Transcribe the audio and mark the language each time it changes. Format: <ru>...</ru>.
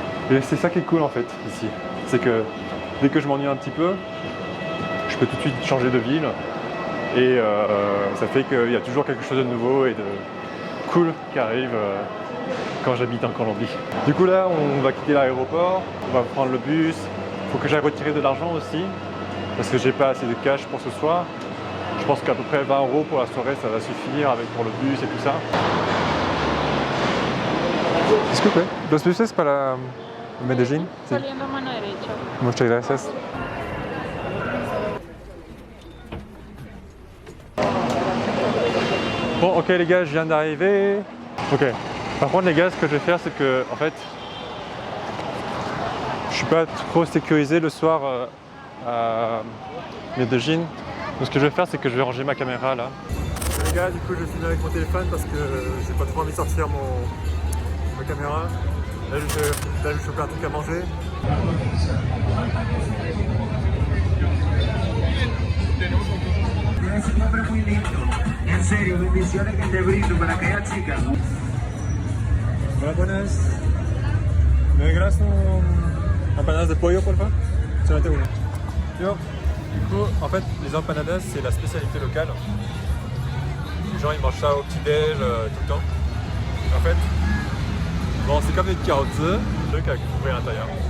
<fr>Et c'est ça qui est cool en fait ici, c'est que dès que je m'ennuie un petit peu, je peux tout de suite changer de ville et ça fait qu'il y a toujours quelque chose de nouveau et de cool qui arrive quand j'habite en Colombie. Du coup là, on va quitter l'aéroport, on va prendre le bus. Il faut que j'aille retirer de l'argent aussi parce que j'ai pas assez de cash pour ce soir. Je pense qu'à peu près 20 € pour la soirée, ça va suffire avec pour le bus et tout ça.</fr> <es>Disculpe, ¿los buses para Medellín? Sí. Saliendo mano derecha. Muchas gracias.</es> <fr>Bon, ok les gars, je viens d'arriver. Ok. Par contre les gars, ce que je vais faire, c'est que en fait, je suis pas trop sécurisé le soir à Medellín. Donc ce que je vais faire, c'est que je vais ranger ma caméra là. Les gars, du coup, je filme avec mon téléphone parce que j'ai pas trop envie de sortir ma caméra. Là, je vais choper un truc à manger.</fr> <es>En serio, bendiciones que te brindo para aquella chica. Hola, buenas. ¿Me regalas empanadas de pollo, por favor? Solamente uno. Yo.</es> <fr>Du coup, en fait, les empanadas, c'est la spécialité locale. Les gens, ils mangent ça au petit-déj tout le temps. En fait, bon, c'est comme des carottes, truc avec fourré à l'intérieur.</fr>